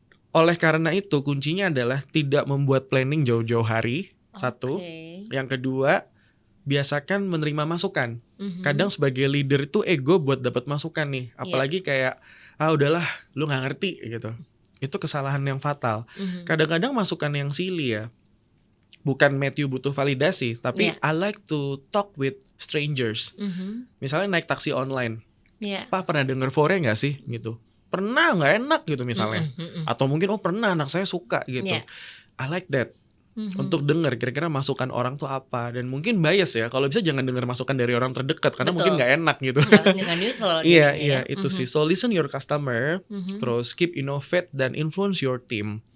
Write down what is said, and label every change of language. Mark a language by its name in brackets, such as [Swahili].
[Indonesian] Oleh karena itu kuncinya adalah tidak membuat planning jauh-jauh hari. Satu, yang kedua, biasakan menerima masukan. Kadang sebagai leader itu ego buat dapat masukan nih, apalagi kayak udahlah lu nggak ngerti gitu. Itu kesalahan yang fatal. Kadang-kadang masukan yang silly ya. Bukan Matthew butuh validasi, tapi [English] I like to talk with strangers. [Indonesian] Misalnya naik taksi online, Pak pernah denger Fore nggak sih gitu? Pernah, nggak enak gitu misalnya. Atau mungkin pernah, anak saya suka gitu. [English] I like that. [Indonesian] Untuk denger kira-kira masukan orang tuh apa. Dan mungkin bias ya, kalau bisa jangan denger masukan dari orang terdekat, karena mungkin nggak enak gitu. Nggak neutral. Iya, itu sih. [English] So listen your customer, terus keep innovate dan influence your team.